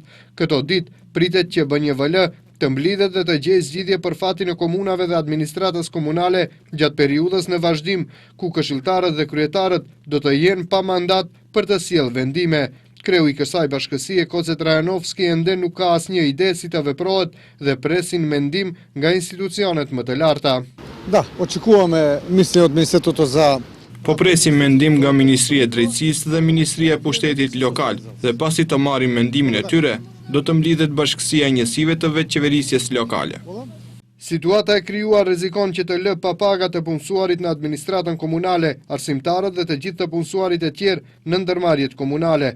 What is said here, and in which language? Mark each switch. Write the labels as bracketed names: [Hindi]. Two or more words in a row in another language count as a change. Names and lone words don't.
[Albanian] Këto ditë pritet që BNVL të mblidhet dhe të gjejë zgjidhje për fatin e komunave dhe administratës komunale gjatë periudhës në vazhdim, ku këshilltarët dhe kryetarët do të jenë pa mandat për të sjellë vendime. Kreu i kësaj bashkësie, Koce Trajanovski, ende nuk ka asnjë ide si të veprohet dhe presin mendim nga institucionet më të larta. [Serbian] Da, očekujeme mišljenje od Ministarstva za [Albanian] Po presim mendim nga Ministria e Drejtësisë dhe Ministria e Pushtetit Lokal dhe pasi të marrim mendimin e tyre, do të mblidhet Bashkësia e Njësive të Veçeverisjes Lokale. Situata e krijuar rrezikon që të lë pa paga të punësuarit në administratën komunale, arsimtarët dhe të gjithë të punësuarit e tjerë në ndërmarrjet komunale.